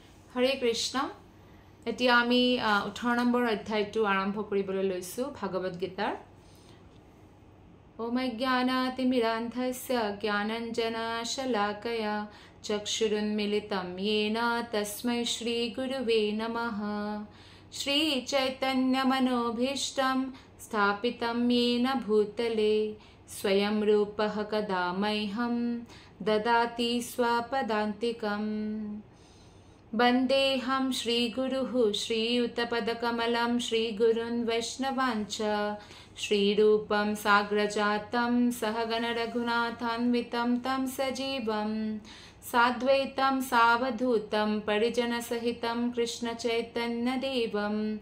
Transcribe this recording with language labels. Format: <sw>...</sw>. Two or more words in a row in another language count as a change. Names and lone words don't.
<as>হৰে কৃষ্ণ এতিয়া আমি 18 নম্বৰ অধ্যায়টো আৰম্ভ কৰিবলৈ লৈছো ভাগৱত গীতাৰ</as> <sa>ওম জ্ঞানাতিমিৰান্ধস্য জ্ঞানাঞ্জনশলাকয়া চক্ষুৰুন্মিলিতম येन তস্मै শ্ৰী গুৰুৱে নমঃ শ্ৰী চৈতন্যমনোভীষ্টং স্থাপিতম येन ভূতলে स्वयं रूपः कदा मह्यं ददाति स्वपदान्तिकम् वन्देऽहं श्रीगुरुः श्रीयुतपदकमलं श्रीगुरुन् वैष्णवांश्च श्रीरूपं साग्रजातं सहगणरघुनाथान्वितं तं सजीवं साद्वैतं सावधूतं परिजनसहितं कृष्णचैतन्यदेवं</sa>